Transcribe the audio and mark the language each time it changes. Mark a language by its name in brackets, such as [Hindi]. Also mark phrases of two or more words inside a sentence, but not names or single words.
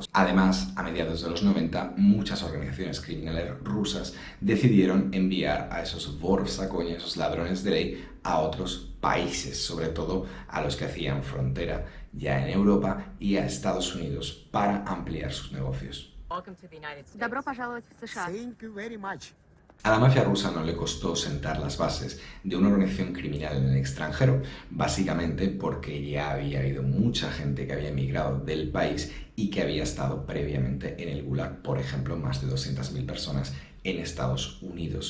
[Spanish] Además, a mediados de los 90, muchas organizaciones criminales rusas decidieron enviar a esos vorsakonie, esos ladrones de ley, a otros países, sobre todo a los que hacían frontera ya en Europa y a Estados Unidos, para ampliar sus negocios. [Russian] Добро пожаловать в США. [English] Thank you very much. [Spanish] A la mafia rusa no le costó sentar las bases de una organización criminal en el extranjero, básicamente porque ya había habido mucha gente que había emigrado del país y que había estado previamente en el Gulag, por ejemplo, más de 200.000 personas en Estados Unidos.